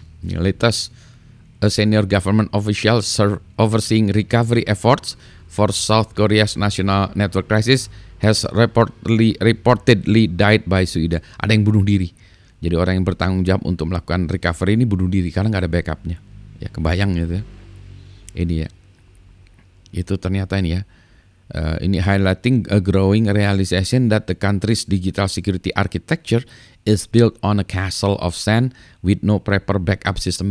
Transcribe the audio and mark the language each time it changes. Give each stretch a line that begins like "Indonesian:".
English: Ini latest a senior government official overseeing recovery efforts for South Korea's national network crisis has reportedly died by suicide.
Indonesian: Ada yang bunuh diri. Jadi orang yang bertanggung jawab untuk melakukan recovery ini bunuh diri karena nggak ada backupnya. Ya kebayang gitu ya. Ini ya. Itu ternyata ini ya.
English: Ini highlighting a growing realization that the country's digital security architecture is built on a castle of sand with no proper backup system.